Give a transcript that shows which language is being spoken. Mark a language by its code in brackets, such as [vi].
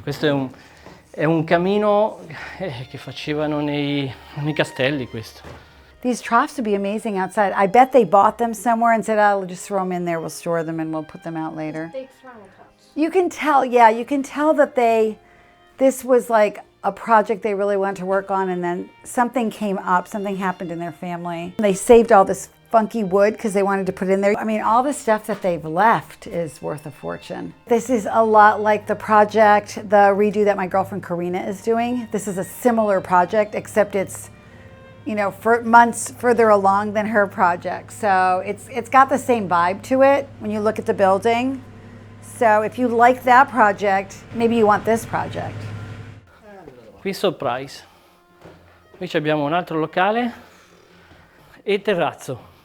[it] Questo è un camino che facevano nei castelli, questo. [en] These troughs would be amazing outside. I bet they bought them somewhere and said, "I'll just throw them in there. We'll store them and we'll put them out later." Big thermal cups. You can tell, yeah, you can tell that this was like a project they really wanted to work on, and then something came up, something happened in their family. They saved all this funky wood because they wanted to put it in there. I mean, all the stuff that they've left is worth a fortune. This is a lot like the project, the redo that my girlfriend Karina is doing. This is a similar project, except it's, you know, for months further along than her project. So it's got the same vibe to it when you look at the building. So if you like that project, maybe you want this project. [it] Qui surprise. Qui abbiamo un altro locale e terrazzo.